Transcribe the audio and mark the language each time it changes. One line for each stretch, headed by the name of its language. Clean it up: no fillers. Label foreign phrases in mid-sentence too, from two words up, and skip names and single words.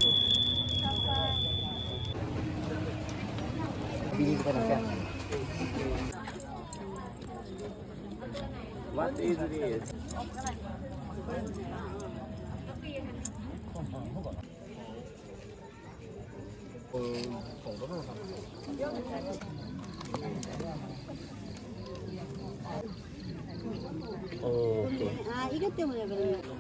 Thai: ปีนี้ก็เป็นแค่
English: What is this?
Thai: ผมก็ไม่ทำ 오케이.
Korean: 아, 이것 때문에 그러네.